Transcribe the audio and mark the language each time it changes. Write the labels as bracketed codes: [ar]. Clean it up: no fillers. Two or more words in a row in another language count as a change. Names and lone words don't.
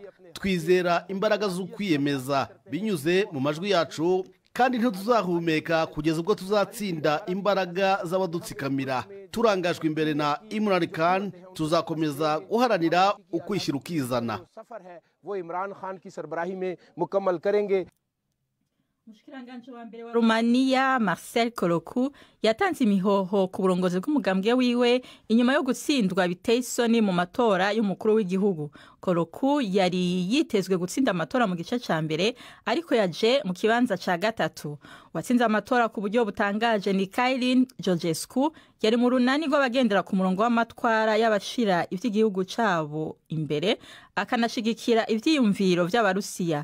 [rn] Twizera imbaraga z'ukwiyemeza binyuze mu majwi yacu, kandi ntituzahumeka kugeza ubwo tuzatsinda imbaraga z'abadutsikamira. turangajwe imbere na Imran Khan tuzakomeza guharanira ukwishyira ukizana. Mushikiranganje wa mbere wa Romania Marcel Colocu yatanze imihoho ku burongozi bw'umugambwe wiwe inyuma yo gutsindwa biteye isoni mu matora y'umukuru w'igihugu. Colocu yari yitezwe gutsinda amatora mu gice ca mbere ariko yaje mu kibanza ca gatatu. Watsinze amatora ku buryo butangaje ni Kailin Georgescu yari mu runani rw'abagendera ku murongo w'amatwara y'abashira ivy'igihugu cabo imbere akanashigikira ivyiyumviro vy'abarusiya.